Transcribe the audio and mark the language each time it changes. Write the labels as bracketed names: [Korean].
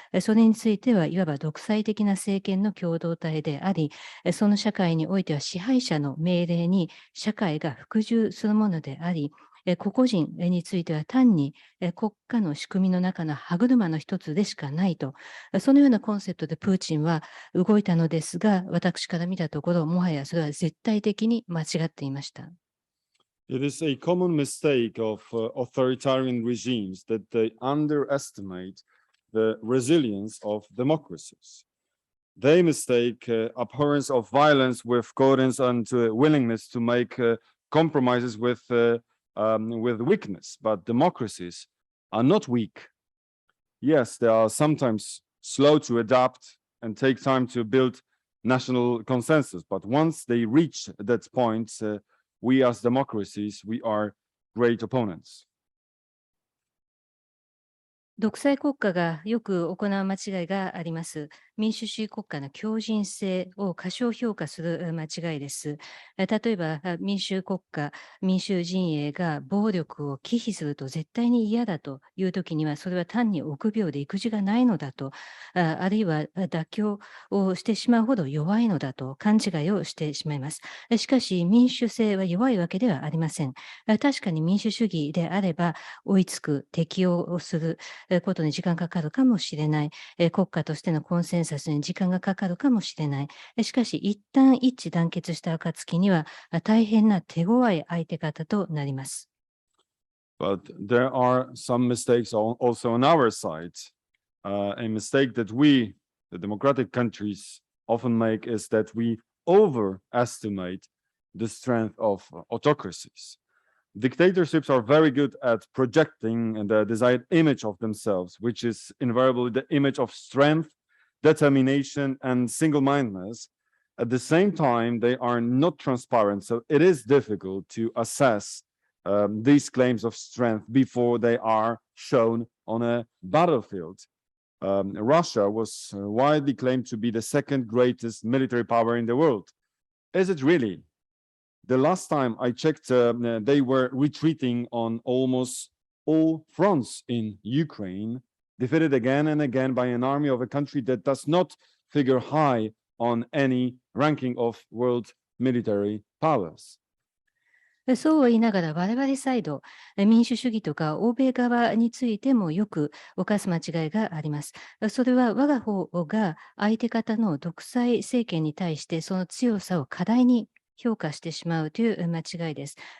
[Japanese] それについてはいわば独裁的な政権の共同体であり、その社会においては支配者の命令に社会が服従するものであり、個々人については単に国家の仕組みの中の歯車の一つでしかないと、そのようなコンセプトでプーチンは動いたのですが、私から見たところ、もはやそれは絶対的に間違っていました。 [English] It is a common mistake of authoritarian regimes that they underestimate the resilience of democracies. They mistake abhorrence of violence with coherence and willingness to make compromises with weakness. But democracies are not weak. yes, they are sometimes slow to adapt and take time to build national consensus. But once they reach that point, we as democracies, we are great opponents. [Japanese] 独裁国家がよく行う間違いがあります。民主主義国家の強靭性を過小評価する間違いです。例えば、民主国家、民主陣営が暴力を忌避すると絶対に嫌だというときには、それは単に臆病で育児がないのだと、あるいは妥協をしてしまうほど弱いのだと勘違いをしてしまいます。しかし、民主性は弱いわけではありません。確かに民主主義であれば、追いつく、適応をする、ことに時間がかかるかもしれない。国家としてのコンセンサスに時間がかかるかもしれない。しかし、一旦一致団結した暁には、大変な手強い相手方となります。 [English] But there are some mistakes also on our side. A mistake that we, the democratic countries, often make is that we overestimate the strength of autocracies. Dictatorships are very good at projecting the desired image of themselves, which is invariably the image of strength, determination, and single-mindedness. At the same time, they are not transparent, so it is difficult to assess these claims of strength before they are shown on a battlefield. Russia was widely claimed to be the second greatest military power in the world. Is it really? The last time I checked, they were retreating on almost all fronts in Ukraine, defeated again and again by an army of a country that does not figure high on any ranking of world military powers. [Japanese] そうは言いながら我々サイド、民主主義とか欧米側についてもよく犯す間違いがあります。それは我が方が相手方の独裁政権に対してその強さを過大に評価してしまうという間違いです。